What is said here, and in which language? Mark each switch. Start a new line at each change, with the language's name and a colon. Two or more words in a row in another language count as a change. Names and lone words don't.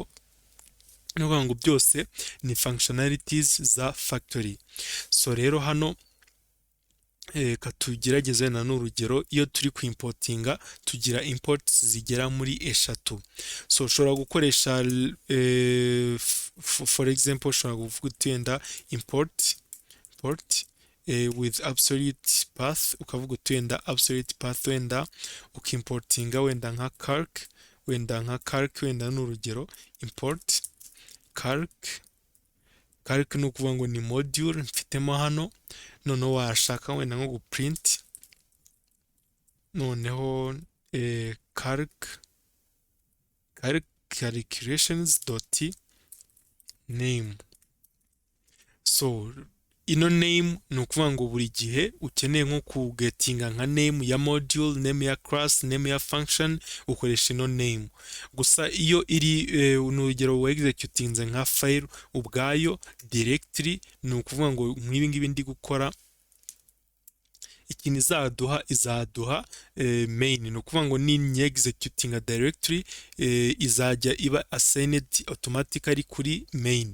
Kinyarwanda: Ni ukuvuga ngo byose ni functionalities za factory. So rero hano katugerageze na n'urugero iyo turi kuimportinga tugira imports zigera muri eshatu. So ushobora gukoresha
English: for example
Kinyarwanda: ushobora kuvuga utenda
English: import with absolute path,
Kinyarwanda: ukavuga utenda
English: absolute path
Kinyarwanda: wenda ukimportinga wenda nka calc wenda n'urugero import calc ni ukuvuga ngo ni module mfitemo hano. Noneho washaka wenda nko guprint noneho calculations.name. So ino name ni ukuvuga ngo buri gihe ukeneye nko kugetinga nka name ya module, name ya class, name ya function ukoresha ino name. Gusa iyo iri n'urugero wa executinze nka file ubwayo directly, ni ukuvuga ngo nk'ibi ngibi ndi gukora ikintu izaduha main. Ni ukuvuga ngo ni
English: executing a directory
Kinyarwanda: izajya iba
English: assigned automatically
Kinyarwanda: kuri main.